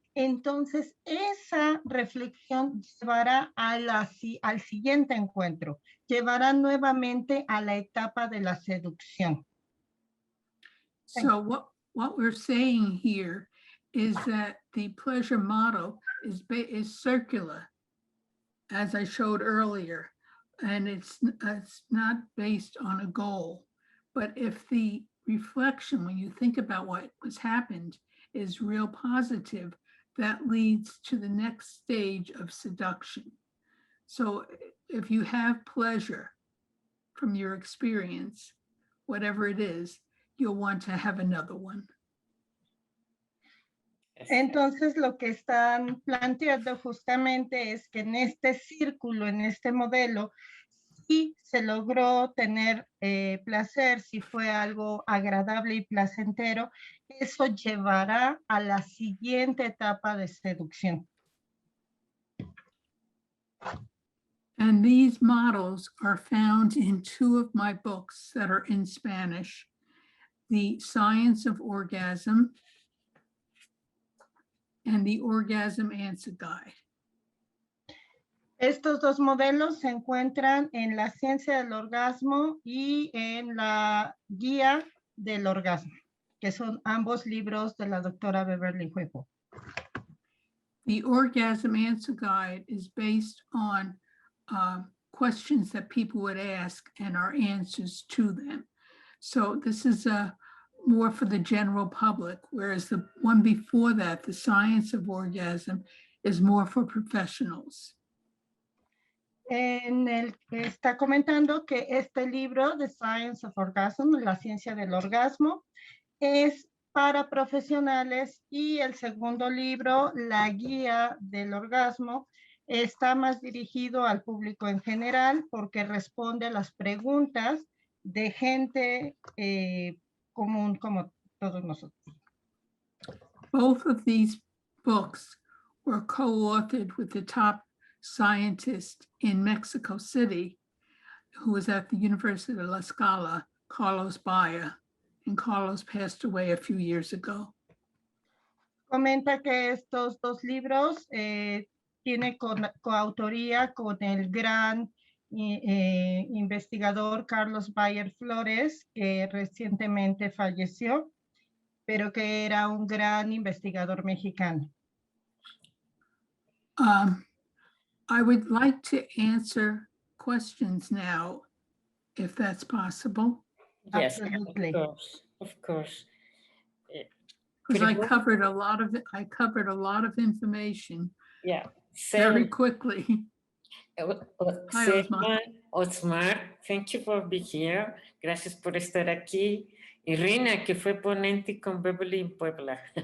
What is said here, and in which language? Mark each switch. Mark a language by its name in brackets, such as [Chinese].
[Spanish] Entonces, esa reflexión llevará al siguiente encuentro, llevará nuevamente a la etapa de la seducción. [English] So what we're saying here is that the pleasure model is circular, as I showed earlier, and it's not based on a goal. But if the reflection, when you think about what has happened, is real positive, that leads to the next stage of seduction. So if you have pleasure from your experience, whatever it is, you'll want to have another one. [Spanish] Entonces, lo que están planteando justamente es que en este círculo, en este modelo, sí se logró tener placer, si fue algo agradable y placentero, eso llevará a la siguiente etapa de seducción. [English] And these models are found in 2 of my books that are in Spanish, The Science of Orgasm and The Orgasm Answer Guide. [Spanish] Estos 2 modelos se encuentran en La Ciencia del Orgasmo y en la Guía del Orgasmo, que son ambos libros de la doctora Beverly Whipple. [English] The Orgasm Answer Guide is based on questions that people would ask and our answers to them. So this is more for the general public, whereas the one before that, The Science of Orgasm, is more for professionals. [Spanish] En el que está comentando que este libro, The Science of Orgasm, La Ciencia del Orgasmo, es para profesionales, y el segundo libro, La Guía del Orgasmo, está más dirigido al público en general porque responde a las preguntas de gente común como todos nosotros. [English] Both of these books were co-authored with the top scientist in Mexico City, who was at the University of La Scala, Carlos Bayer, and Carlos passed away a few years ago. [Spanish] Comenta que estos dos libros tiene coautoría con el gran investigador Carlos Bayer Flores, que recientemente falleció, pero que era un gran investigador mexicano. [English] I would like to answer questions now, if that's possible, Yes, Absolutely. of course. because I Pretty good. covered a lot of it. I covered a lot of information Yeah. very quickly. Hi, Selma, Osmar, thank you for being here. [Spanish] Gracias por estar aquí. Y Rina, que fue ponente con Beverly en Puebla.